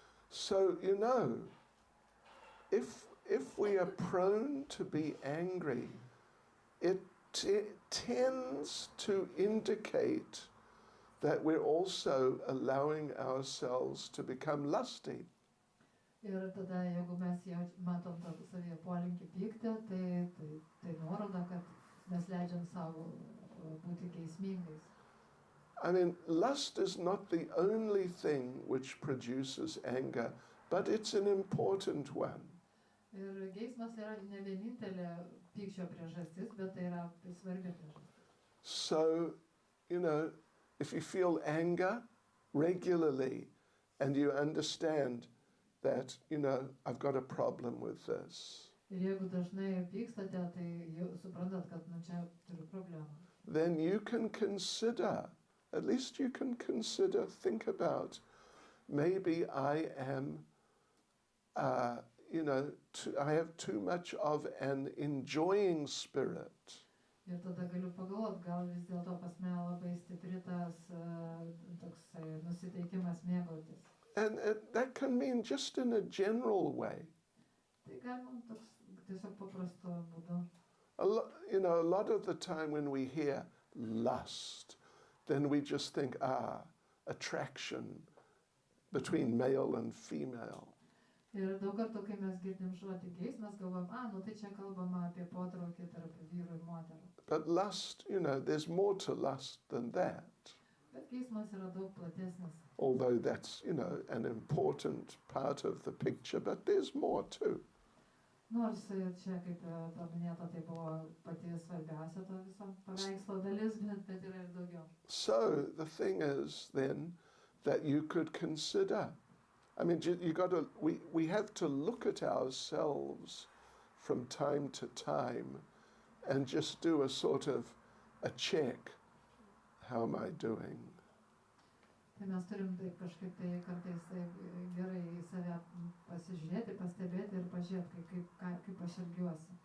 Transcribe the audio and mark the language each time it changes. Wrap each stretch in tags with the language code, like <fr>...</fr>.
<en>So, you know, if we are prone to be angry, it tends to indicate that we're also allowing ourselves to become lusty.</en> <lt>Ir tada, jeigu mes matom savyje polinkį pykti, tai nuoroda, kad mes leidžiam savo būti geismingais.</lt> <en>I mean, lust is not the only thing which produces anger, but it's an important one.</en> <lt>Ir geismas yra ne vienintelė pykčio priežastis, bet tai yra svarbi priežastis.</lt> <en>So, you know, if you feel anger regularly and you understand that, you know, I've got a problem with this,</en> <lt>Ir jeigu dažnai pykstate, tai jau suprantat, kad čia turiu problemą.</lt> <en>then you can consider, at least you can consider, think about, maybe I am, you know, I have too much of an enjoying spirit.</en> <lt>Ir tada galiu pagalvoti, gal vis dėlto pas mane labai stipri tas toksai nusiteikimas mėgautis.</lt> <en>And that can mean just in a general way.</en> <lt>Tai galima toks tiesiog paprastu būdu.</lt> <en>You know, a lot of the time when we hear lust, then we just think, attraction between male and female.</en> <lt>Ir daug kartų, kai mes girdim žodį geismas, galvom, nu tai čia kalbama apie potraukį tarp vyrų ir moterų.</lt> <en>But lust, you know, there's more to lust than that.</en> <lt>Bet geismas yra daug platesnis.</lt> <en>Although that's, you know, an important part of the picture, but there's more too.</en> <lt>Nors čia, kaip paminėta, tai buvo pati svarbiausia to viso paveikslo dalis, bet yra ir daugiau.</lt> <en>So the thing is then that you could consider, I mean, we have to look at ourselves from time to time and just do a sort of a check. How am I doing?</en> <lt>Tai mes turim taip kažkaip tai kartais gerai į save pasižiūrėti, pastebėti ir pažiūrėti, kaip aš elgiuosi.</lt>